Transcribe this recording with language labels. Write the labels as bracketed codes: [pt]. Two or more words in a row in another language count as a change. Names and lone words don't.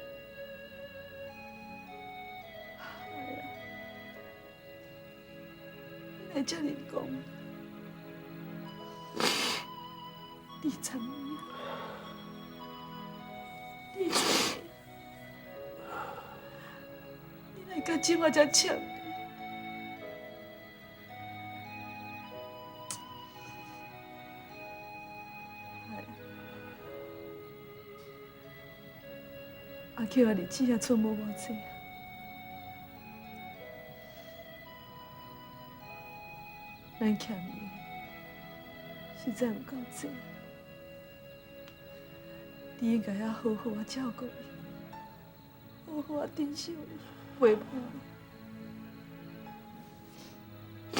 [nan] 哎呀，你来这里讲，23年，23年，你来到即马才签离。阿 Q 啊，日子也剩无偌济，咱欠伊实在有够济，你应该要好好啊照顾伊，好好啊珍惜伊，陪伴伊。